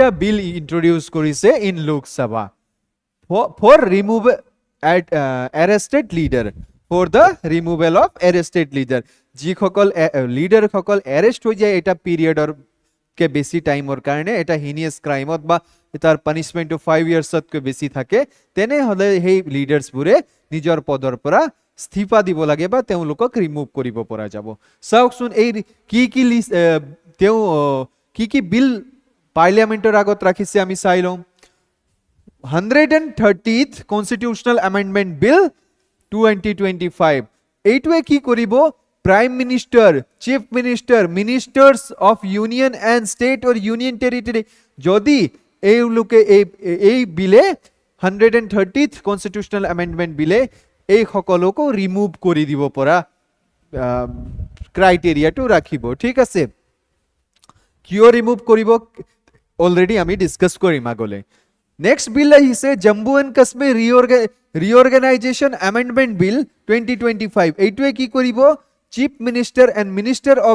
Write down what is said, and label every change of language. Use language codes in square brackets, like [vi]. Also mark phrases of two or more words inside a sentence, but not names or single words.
[en] bill introduce [as] কৰিছে ইন লোক সভা [en] for remove arrested leader [as] for the removal of arrested leader যিসকল লিডার সকল অ্যারেস্ট হৈ যায় এটা পিরিয়ডৰ কে বেছি টাইমৰ কাৰণে এটা হিনিয়াস ক্ৰাইমত বা তাৰ পানিশমেন্ট 5 ইয়াৰ্ছতকৈ বেছি থাকে তেনে হলে সেই লিডাৰ্স বুৰে নিজৰ পদৰ পৰা স্থিফা দিব লাগে বা তেওঁলোকক ৰিমুভ কৰিব পৰা যাব চাওকচোন এই কি বিল পাৰ্লিয়ামেন্টৰ আগত ৰাখিছে আমি চাই লওঁ [en] 130th constitutional amendment bill 2025 [as] এইটোৱে কি কৰিব [en] prime minister chief minister ministers of union and state or union territory [as] যদি এই লোকে এই বিলে [en] 130th constitutional amendment [as] বিলে এই সকলকো ৰিমুভ কৰি দিব পৰা ক্ৰাইটেৰিয়াটো ৰাখিব ঠিক আছে কিয় ৰিমুভ কৰিব অলৰেডি আমি ডিসকাস কৰিম আগলৈ [en] next bill [as] আহিছে জম্মু এণ্ড কাশ্মীৰ ৰিঅৰ্গানাইজেশ্যন এমেন্ডমেন্ট বিল 2025 এইটোৱে কি কৰিব [en] chief minister and minister of